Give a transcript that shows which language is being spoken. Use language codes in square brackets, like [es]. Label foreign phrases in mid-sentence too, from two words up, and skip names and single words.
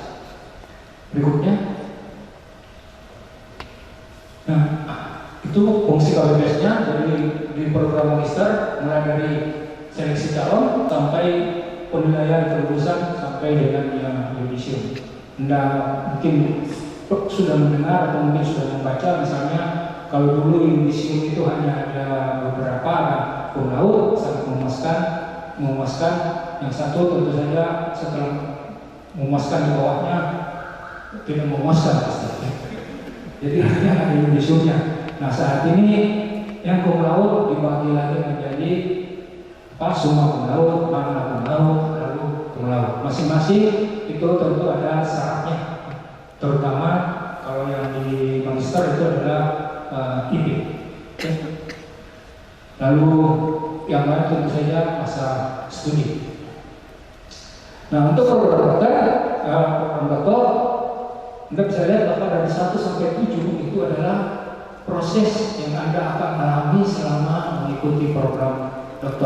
[id] Berikutnya, nah itu Itu fungsi KPPS-nya di program magister mulai dari seleksi calon sampai penilaian kelulusan sampai dengan yang yudisium. Nah, mungkin sudah mendengar atau mungkin sudah membaca, misalnya kalau dulu yudisium itu hanya ada beberapa, ada [la] cum laude, [id] sangat memuaskan. Yang satu tentu saja setelah memuaskan di bawahnya tidak memuaskan pasti. Jadi hanya ada yudisiumnya. Nah, saat ini yang cum laude dibagi lagi menjadi [la] summa cum laude, magna cum laude, [id] lalu [la] cum laude. [id] Masing-masing itu tentu ada syaratnya. Terutama kalau yang di magister itu adalah IP. Lalu yang lain tentu saja masa studi. Nah, untuk program doktor, Anda bisa lihat bahwa dari 1 sampai 7 itu adalah proses yang Anda akan alami selama mengikuti program doktor.